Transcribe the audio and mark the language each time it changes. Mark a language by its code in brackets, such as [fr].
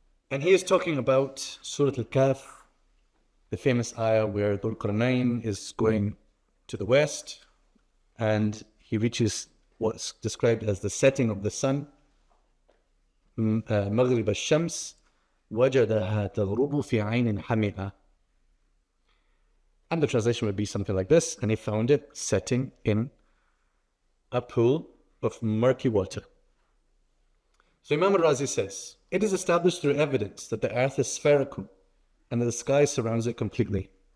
[en] And he is talking about Surah Al-Kahf, the famous ayah where Dhul Qarnayn is going to the west, and he reaches what's described as the setting of the sun. [ar] Maghrib al-Shams, وَجَدَهَا تَغْرُبُ فِي عَيْنٍ حَمِئَةٍ. [en] And the translation would be something like this, and he found it setting in a pool of murky water. So Imam al-Razi says, it is established through evidence that the earth is spherical and that the sky surrounds it completely.